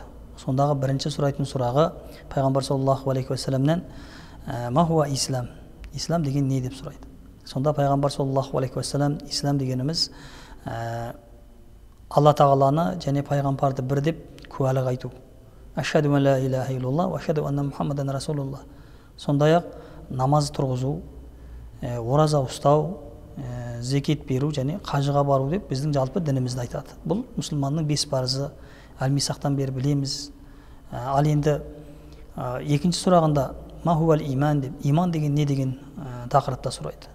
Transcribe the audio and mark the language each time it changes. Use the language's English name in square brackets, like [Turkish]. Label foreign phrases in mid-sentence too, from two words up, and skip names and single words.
[Kazakh] Сондағы бірінші сұрайтын сұрағы пайғамбар [Arabic] صلى الله عليه وسلم ما هو الإسلام, [Kazakh] ислам деген не деп сұрайды. Сонда пайғамбар [Arabic] صلى الله عليه وسلم [Kazakh] ислам дегеніміз Алла Тағаланы және пайғамбарды бір деп куәлік айту. [Arabic] أشهد أن لا إله إلا الله وأشهد أن محمدا رسول الله. [Kazakh] Сондай-ақ намаз тұрғызу, ораза ұстау, зекет беру және қажыға бару деп біздің жалпы дінімізді айтады. Бұл мұсылманның бес парызы, Әл-Мисақтан бері білеміз. Ал енді екінші сұрағында [Arabic] ما هو الإيمان [Kazakh] деп, иман деген не деген тақырыпта сұрайды.